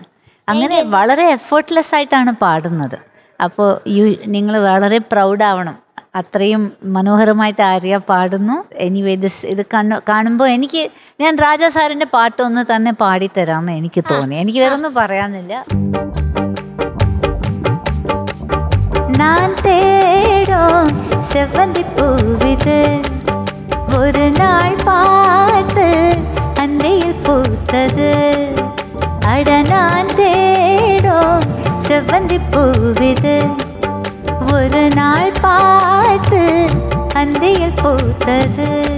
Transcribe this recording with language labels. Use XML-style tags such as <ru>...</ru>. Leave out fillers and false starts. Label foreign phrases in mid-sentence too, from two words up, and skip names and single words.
<ml>അങ്ങനെ വളരെ എഫേർട്ട്ലെസ് ആയിട്ടാണ് പാടുന്നത്. അപ്പോൾ നിങ്ങൾ വളരെ പ്രൗഡാവണം. അത്രയും മനോഹരമായിട്ട് ആര്യ പാടുന്നു. എനിവേ ഇത് കാണുമ്പോൾ ഞാൻ രാജാ സാറിൻ്റെ പാട്ടൊന്ന് തന്നെ പാടിത്തരാമെന്ന് എനിക്ക് തോന്നി. എനിക്ക് വേറൊന്നും പറയാനില്ല.</ml> <ta>நான் தேடும் செவ்வந்தி பூவிது ஒரு நாள் பார்த்து அந்தையில் பூத்தது. அட நான் தேடும் செவ்வந்தி பூவிது ஒரு நாள் பார்த்து அந்தையில் பூத்தது.</ta>